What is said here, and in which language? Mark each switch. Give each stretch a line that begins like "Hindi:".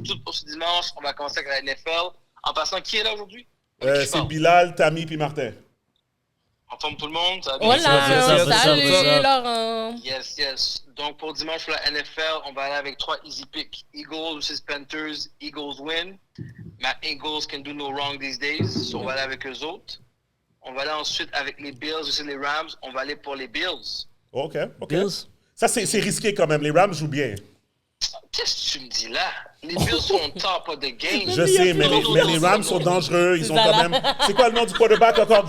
French: Tout pour ce dimanche, on va commencer avec la NFL. En passant, qui est là aujourd'hui? C'est Bilal, Tammy puis Martin. En forme tout le monde? Ça va bien?
Spanish: Hola,
French: ça, salut Laurent.
English: Yes.
French: Donc, pour dimanche, pour la NFL, on va aller avec 3
English: easy picks. Eagles versus Panthers. Eagles win. My Eagles can do no wrong these days.
French: So, on va aller avec eux autres. On va aller ensuite avec les Bills versus les Rams. On va aller pour les Bills. OK. Bills? Ça, c'est risqué quand même. Les Rams jouent bien. Qu'est-ce que tu me dis là? Les Bills sont
English: top of the game.
French: Je sais, mais les Rams sont dangereux. Ils ont quand même... C'est quoi le nom du quarterback encore?